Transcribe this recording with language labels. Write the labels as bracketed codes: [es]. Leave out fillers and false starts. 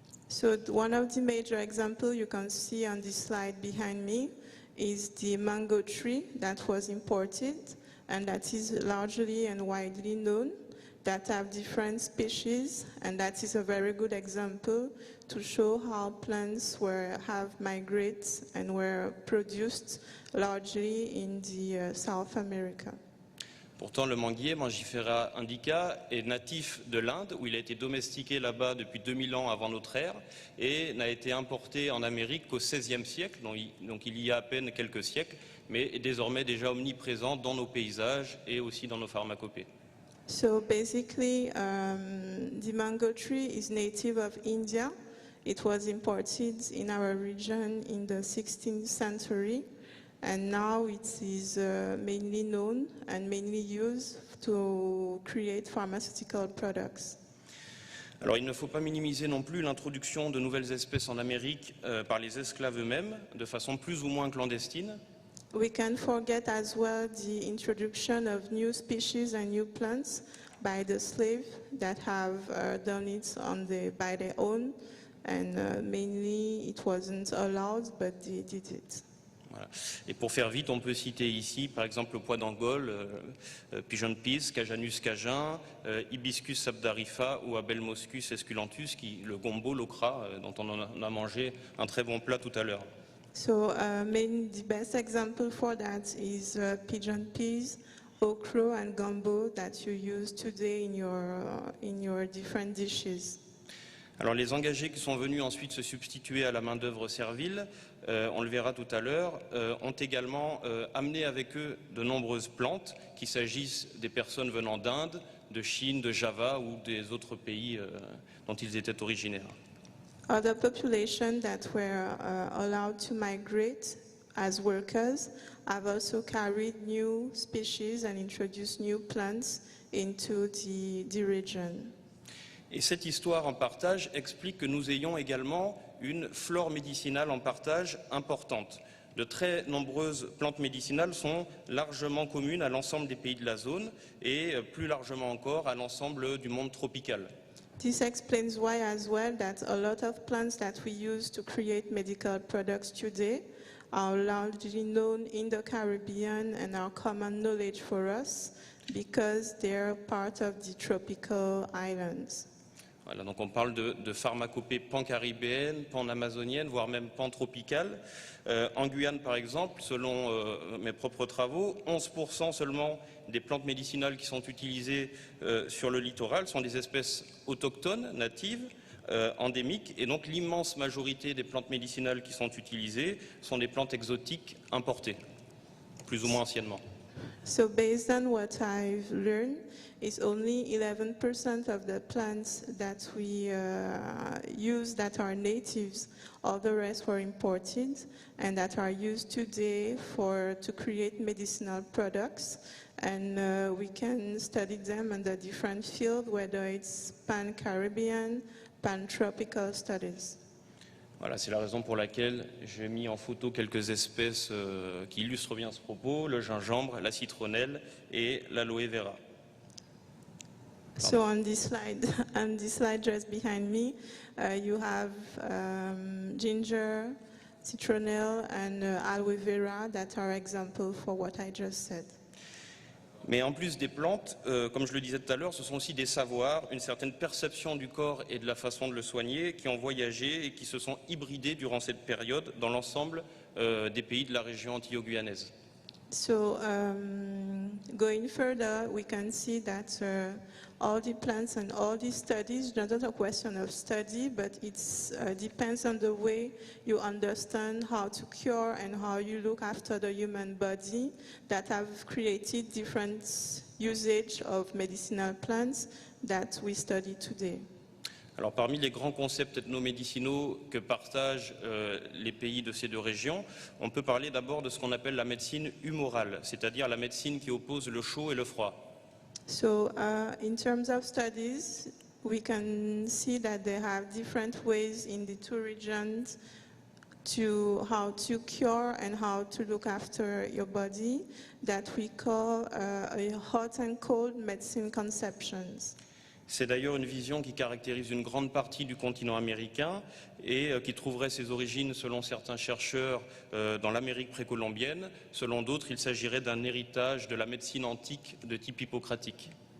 [en] So one of the major examples you can see on this slide behind me is the mango tree that was imported and that is largely and widely known that have different species, and that is a very good example to show how plants have migrated and were produced largely in South America. [fr] Pourtant, le manguier, Mangifera indica, est natif de l'Inde, où il a été domestiqué là-bas depuis 2000 ans avant notre ère, et n'a été importé en Amérique qu'au XVIe siècle, donc il y a à peine quelques siècles, mais est désormais déjà omniprésent dans nos paysages et aussi dans nos pharmacopées. [en] So basically, the mango tree is native of India. It was imported in our region in the 16th century. And now it is mainly known and mainly used to create pharmaceutical products. [fr] Alors il ne faut pas minimiser non plus l'introduction de nouvelles espèces en Amérique par les esclaves eux-mêmes, de façon plus ou moins clandestine. [en] We can forget as well the introduction of new species and new plants by the slaves that have done it by their own, and mainly it wasn't allowed, but they did it. [fr] Voilà. Et pour faire vite, on peut citer ici, par exemple, le pois d'Angole, Pigeon Peas, Cajanus cajun, Hibiscus sabdarifa ou Abelmoscus esculentus, le gombo, l'okra, dont on en a mangé un très bon plat tout à l'heure. [en] So the best example for that is pigeon peas, okra, and gumbo that you use today in your different dishes. [fr] Alors les engagés qui sont venus ensuite se substituer à la main-d'œuvre servile, on le verra tout à l'heure, ont également amené avec eux de nombreuses plantes, qu'il s'agisse des personnes venant d'Inde, de Chine, de Java ou des autres pays dont ils étaient originaires. [en] Other populations that were allowed to migrate as workers have also carried new species and introduced new plants into the region. [fr] Et cette histoire en partage explique que nous ayons également une flore médicinale en partage importante. De très nombreuses plantes médicinales sont largement communes à l'ensemble des pays de la zone et plus largement encore à l'ensemble du monde tropical. [en] This explains why as well that a lot of plants that we use to create medical products today are largely known in the Caribbean and are common knowledge for us because they're part of the tropical islands. [fr] Voilà, donc on parle de pharmacopée pan-caribéenne, pan-amazonienne, voire même pan-tropicale. En Guyane, par exemple, selon mes propres travaux, 11% seulement des plantes médicinales qui sont utilisées sur le littoral sont des espèces autochtones, natives, endémiques, et donc l'immense majorité des plantes médicinales qui sont utilisées sont des plantes exotiques importées, plus ou moins anciennement. [en] So based on what I've learned, it's only 11% of the plants that we use that are natives. All the rest were imported and that are used today to create medicinal products. And we can study them in the different fields, whether it's pan-Caribbean, pan-tropical studies. [fr] Voilà, c'est la raison pour laquelle j'ai mis en photo quelques espèces qui illustrent bien ce propos, le gingembre, la citronnelle et l'aloe vera. [en] So on this slide just behind me, you have ginger, citronelle, and aloe vera that are examples for what I just said. [fr] Mais en plus des plantes, comme je le disais tout à l'heure, ce sont aussi des savoirs, une certaine perception du corps et de la façon de le soigner qui ont voyagé et qui se sont hybridés durant cette période dans l'ensemble des pays de la région antillo-guyanaise. [en] So going further, we can see that all the plants and all the studies, not a question of study, but it depends on the way you understand how to cure and how you look after the human body that have created different usage of medicinal plants that we study today. [fr] Alors parmi les grands concepts ethnomédicinaux que partagent les pays de ces deux régions, on peut parler d'abord de ce qu'on appelle la médecine humorale, c'est-à-dire la médecine qui oppose le chaud et le froid. [en] So in terms of studies, we can see that they have different ways in the two regions to how to cure and how to look after your body that we call a hot and cold medicine conceptions. [fr] C'est d'ailleurs une vision qui caractérise une grande partie du continent américain et qui trouverait ses origines, selon certains chercheurs, dans l'Amérique précolombienne. Selon d'autres, il s'agirait d'un héritage de la médecine antique de type hippocratique.